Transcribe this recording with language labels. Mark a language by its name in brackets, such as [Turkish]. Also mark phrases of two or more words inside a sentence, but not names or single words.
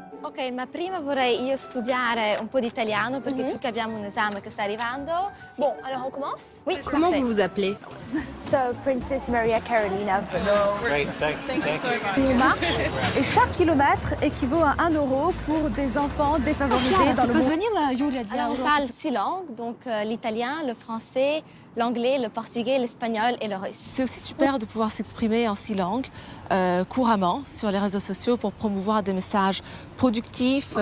[Italian] Ok, ma prima vorrei io studiare un po' di italiano perché più che abbiamo un esame che sta arrivando. Sì. [French] Bon, alors on commence? Oui, Comment parfait. vous vous appelez? [English] So, Princess Maria Carolina. Great, thanks. Thank you so much. [French] On marche et chaque kilomètre équivaut à 1 euro pour des enfants défavorisés dans le monde. Alors, on parle 6 langues, donc l'italien, le français, l'anglais, le portugais, l'espagnol et le russe. C'est aussi super de pouvoir s'exprimer en 6 langues couramment sur les réseaux sociaux pour promouvoir des messages productifs.